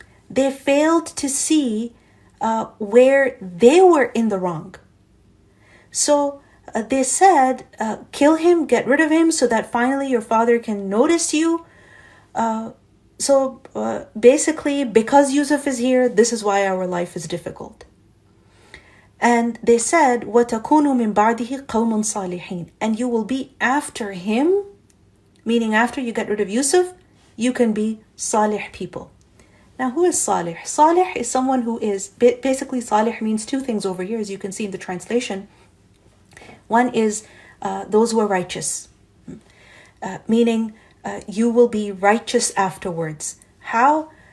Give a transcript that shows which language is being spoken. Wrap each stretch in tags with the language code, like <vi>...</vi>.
<en>They failed to see where they were in the wrong. So they said, kill him, get rid of him, so that finally your father can notice you. So basically, because Yusuf is here, this is why our life is difficult. And they said,</en> <ar>وَتَكُونُ مِنْ بَعْدِهِ قَوْمًا صَالِحِينَ.</ar> <en>And you will be after him, meaning after you get rid of Yusuf, you can be salih people. Now, who is salih? Salih is someone who is, basically salih means two things over here, as you can see in the translation. One is those who are righteous, meaning you will be righteous afterwards. How?</en>